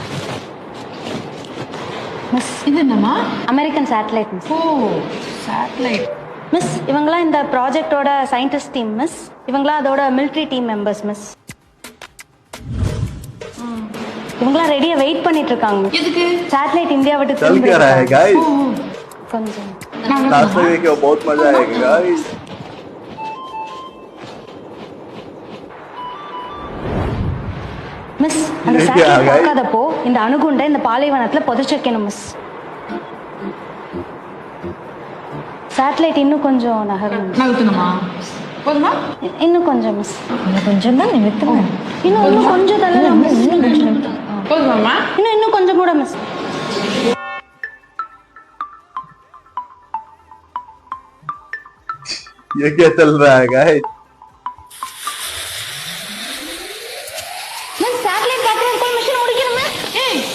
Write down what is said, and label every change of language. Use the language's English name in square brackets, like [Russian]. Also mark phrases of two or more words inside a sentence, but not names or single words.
[Tamil] மிஸ் இது என்னம்மா? [English] American satellite miss. [Tamil] ஓ, சேட்டலைட். மிஸ் இவங்களாம் இந்த ப்ராஜெக்டோட [English] scientist team [Tamil] மிஸ். இவங்களாம் அதோட [English] military team members [Tamil] மிஸ். இவங்களாம் ரெடியா வெயிட் பண்ணிட்டு இருக்காங்க மிஸ். எதுக்கு? சேட்டலைட் இந்தியா விட்டு [Hindi] चल क्या रहा है गाइस, [Tamil] கொஞ்சம் [Hindi] लास्ट तक देखिए, बहुत मजा आएगा गाइस। [Tamil] மிஸ் அந்த இது சேட்டலைட் யாரு? பார்க்காதப்போ இந்த அணுகுண்டை இந்த பாலைவனத்துல புதைச்சு வைக்கணும் மிஸ். சேட்டலைட் இன்னும் கொஞ்சம் நகரும் மிஸ். நகர்த்தணுமா? போதுமா? இன்னும் கொஞ்சம் மிஸ். இன்னும் கொஞ்சம் தான் நிமித்தம். இன்னும் கொஞ்சம் தள்ளலாம் மிஸ். இன்னும் கொஞ்சம் நிமித்தம். போதுமாம்மா? இன்னும் கொஞ்சம் கூட மிஸ். [Hindi] ये क्या चल रहा है गाइस। [English] Miss satellite [Tamil] பார்க்கறது போய் மிஷன் முடிக்கணும் மிஸ். ஏய்,